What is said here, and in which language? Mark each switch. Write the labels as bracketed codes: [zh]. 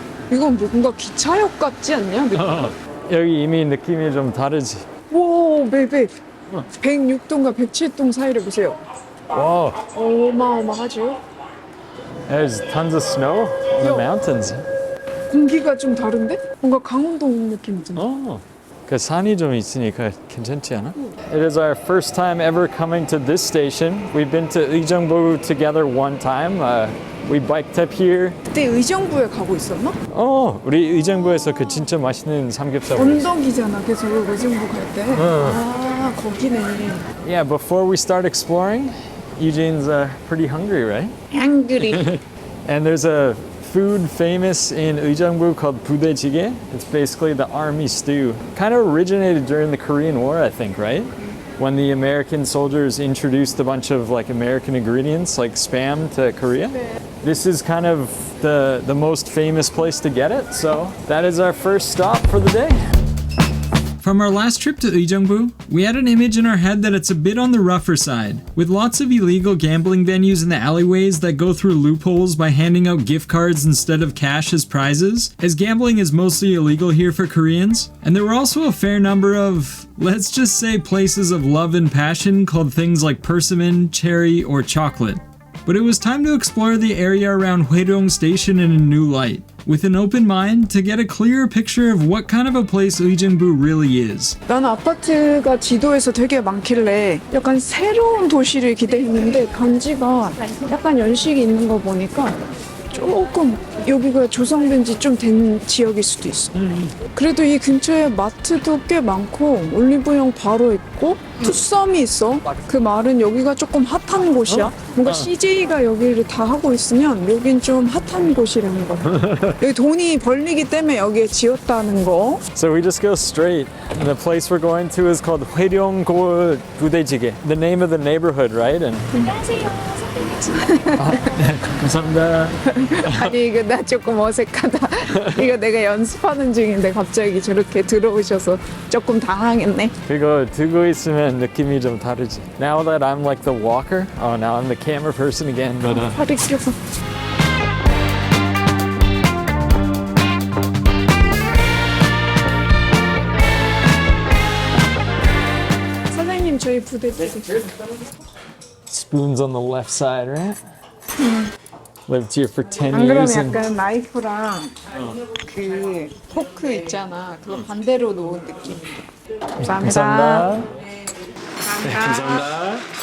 [ko] 이건 뭔가 기차역 같지 않냐? 여기 이미 느낌이 좀 다르지. 와, 맵 106동과 107동 사이를 보세요. [en] Whoa, [ko] 어마어마하죠? [en] there's tons of snow on the mountains. [ko] 공기가 좀 다른데? 뭔가 강원도 온 느낌 든다. Oh, 그 산이 좀 있으니까 괜찮지 않아? [en] It is our first time ever coming to this station. We've been to Uijeongbu together one time. We biked up here. [ko] 그때 의정부에 가고 있었나? 우리 의정부에서 그 진짜 맛있는 삼겹살. 언덕이잖아, 계속 의정부 갈 때. 아, 거기네. [en] Yeah, before we start exploring, Eugene's pretty hungry, right? 앙그리. And there's a food famous in Uijeongbu called Budae-jjigae. It's basically the army stew. Kind of originated during the Korean War, I think, right? When the American soldiers introduced a bunch of like American ingredients like Spam to Korea. This is kind of the most famous place to get it. So that is our first stop for the day. From our last trip to Uijeongbu, we had an image in our head that it's a bit on the rougher side, with lots of illegal gambling venues in the alleyways that go through loopholes by handing out gift cards instead of cash as prizes, as gambling is mostly illegal here for Koreans. And there were also a fair number of, let's just say, places of love and passion called things like persimmon, cherry, or chocolate. But it was time to explore the area around Hoeryong Station in a new light, with an open mind to get a clearer picture of what kind of a place Uijeongbu really is. [ko] 나는 아파트가 지도에서 되게 많길래 약간 새로운 도시를 기대했는데 단지가 약간 연식이 있는 거 보니까 조금 여기가 조성된 지 좀 된 지역일 수도 있어. 그래도 이 근처에 마트도 꽤 많고 올리브영 바로 있고 투썸이 있어. 그 말은 여기가 조금 핫한 곳이야. 뭔가 CJ가 여기를 다 하고 있으면 여긴 좀 핫한 곳이라는 거. 여기 돈이 벌리기 때문에 여기에 지었다는 거. [en] So we just go straight. And the place we're going to is called Hoeryong-gol Budae-jjigae. The name of the neighborhood, right? And [ko] 감사합니다. 아니 이거 나 조금 어색하다. 이거 내가 연습하는 중인데 갑자기 저렇게 들어오셔서 조금 당황했네. 그거 들고 있으면 느낌이 좀 다르지. [en] Now that I'm like the walker, now I'm the camera person again. But [ko] 팔이 껴서. 사장님 저희 부대찌개. [en] spoons on the left side, right? Lived here for 10 [ko] 안 그러면 [en] years. [ko] 약간 나이프랑 그 포크 있잖아. 그거 반대로 놓은 느낌. 감사합니다. 감사합니다.